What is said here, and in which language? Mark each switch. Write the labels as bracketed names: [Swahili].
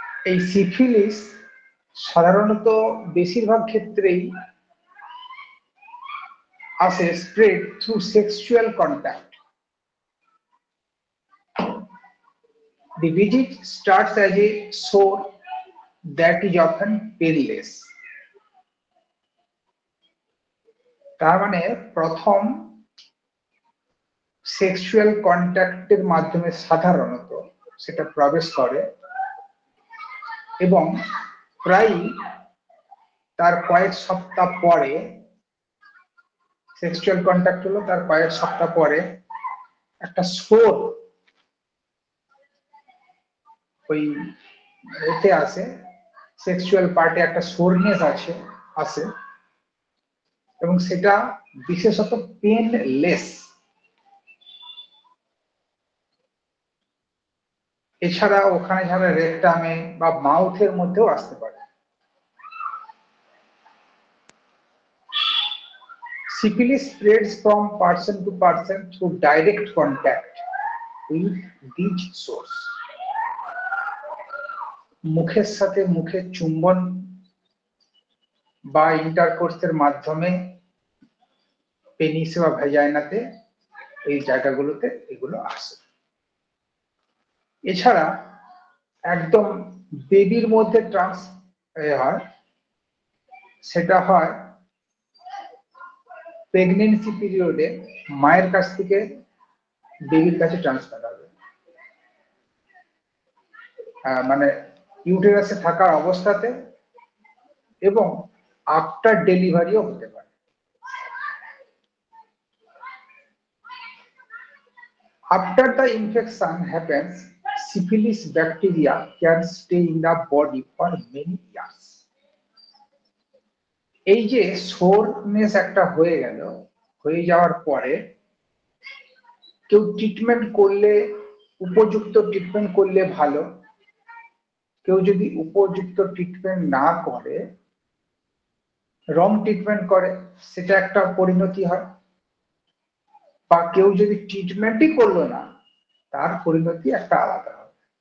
[Bangla] এই সিফিলিস সাধারণত বেশিরভাগ ক্ষেত্রেই আসে [English] Spread through sexual contact. The disease starts as a sore that is often painless. [Bangla] তার মানে প্রথম সেক্সুয়াল কন্ট্যাক্টের মাধ্যমে সাধারণত সেটা প্রবেশ করে এবং প্রায়ই তার কয়েক সপ্তাহ পরে, সেক্সুয়াল কন্ট্যাক্ট হলো তার কয়েক সপ্তাহ পরে একটা সোর ওই এতে আসে, সেক্সুয়াল পার্টে একটা সোরনেস আসে এবং সেটা বিশেষত পেনলেস। এছাড়া ওখানে যারা রেকটামে বা মাউথের মধ্যেও আসতে পারে। [English] Syphilis spreads from person to person through direct contact with these sores. [Bangla] মুখের সাথে মুখে চুম্বন বা ইন্টারকোর্সের মাধ্যমে পেনিস বা ভ্যাজাইনাতে এই জায়গাগুলোতে এগুলো আসে। এছাড়া একদম বেবির মধ্যে হয়, সেটা হয় প্রেগনেন্সি পিরিয়ডে মায়ের কাছ থেকে বেবির কাছে ট্রান্সফার হবে, মানে ইউটেরাসে থাকার অবস্থাতে, এবং আফটার ডেলিভারিও হতে পারে। [English] After the infection happens, syphilis bacteria can stay in the body for many years. [Bangla] এই যে সোরনেস একটা হয়ে যাওয়ার পরে কেউ ট্রিটমেন্ট করলে, উপযুক্ত ট্রিটমেন্ট করলে ভালো, কেউ যদি উপযুক্ত ট্রিটমেন্ট না করে, রং ট্রিটমেন্ট করে, সেটা একটা পরিণতি হয়, বা কেউ যদি ট্রিটমেন্টই করলো না, তার পরিণতি একটা আলাদা হবে।